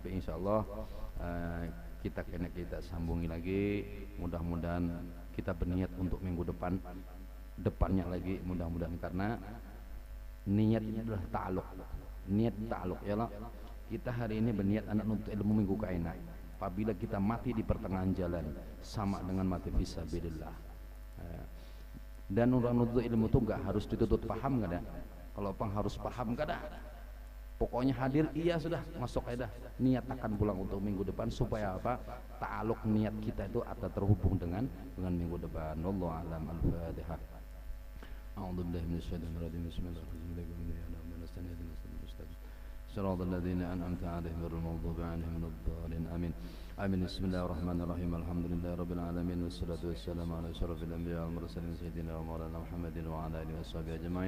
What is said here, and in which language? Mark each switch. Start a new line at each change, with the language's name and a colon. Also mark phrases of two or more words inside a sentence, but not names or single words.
Indonesian: Tapi insya Allah kita sambungi lagi. Mudah-mudahan kita berniat untuk minggu depannya lagi, mudah-mudahan, karena niat ini adalah ta'aluk. Niat ta'aluk ya lah.
Banjar: Kita hari ini berniat anak nuntut ilmu minggu kaina.
Indonesian: Apabila kita mati di pertengahan jalan, sama dengan mati fisabilillah. Dan orang nuntut ilmu itu enggak harus dituntut paham, enggak ada.
Banjar: Kalau pang harus paham, enggak ada. Pokoknya hadir, iya sudah, masuk aja.
Indonesian: Niat akan pulang untuk minggu depan supaya apa? Ta'aluk niat kita itu akan terhubung dengan minggu depan.
Arabic: والله أعلم. الفاتحة. أعوذ بالله من الشيطان الرجيم. بسم الله الرحمن الرحيم. صراط الذين أنعمت عليهم غير المغضوب عليهم ولا الضالين آمين آمين. بسم الله الرحمن الرحيم. الحمد لله رب العالمين والصلاة والسلام على أشرف الأنبياء والمرسلين سيدنا ومولانا محمد وعلى آله وصحبه أجمعين.